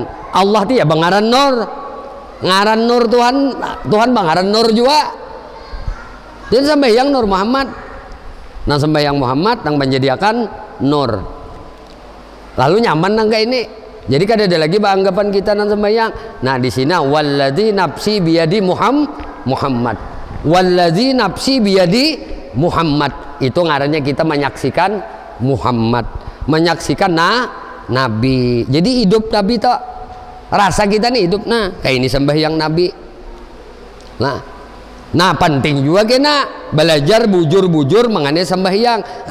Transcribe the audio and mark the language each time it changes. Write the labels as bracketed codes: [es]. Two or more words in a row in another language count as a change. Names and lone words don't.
[bjn] Allah itu ya bangaran Nur. Ngaran Nur Tuhan, Tuhan bangaran Nur juga. Jadi sembahyang Nur Muhammad. Nang sembahyang Muhammad nang menjadikan Nur. Lalu nyaman nang kayak ini. Jadi kada ada lagi anggapan kita nang sembahyang. Nah di sini [ar] والذي نفسي بيدي محمد. والذي نفسي بيدي محمد. [bjn] Itu ngarannya kita menyaksikan Muhammad, menyaksikan Nabi. Jadi hidup Nabi toh. Rasa kita nih hidup kayak ini sembahyang Nabi. Nah penting juga kena belajar bujur-bujur mengenai sembahyang.